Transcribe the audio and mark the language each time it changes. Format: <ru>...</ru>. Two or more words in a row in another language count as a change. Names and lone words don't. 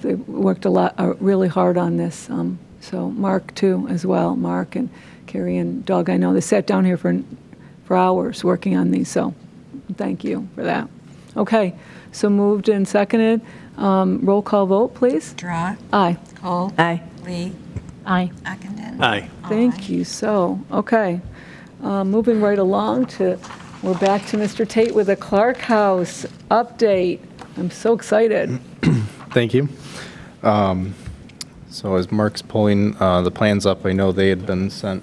<en>They worked a lot, really hard on this. So Mark too, as well. Mark and Carrie and Doug, I know they sat down here for hours working on these, so thank you for that. Okay, so moved and seconded. Roll call vote, please. Drawe, Aye. Kohl, Aye. Lee, Aye. Ockenden. Aye. Thank you. So, okay. Moving right along we're back to Mr. Tait with the Clark House update. I'm so excited. Thank you. So as Mark's pulling the plans up, I know they had been sent.</en>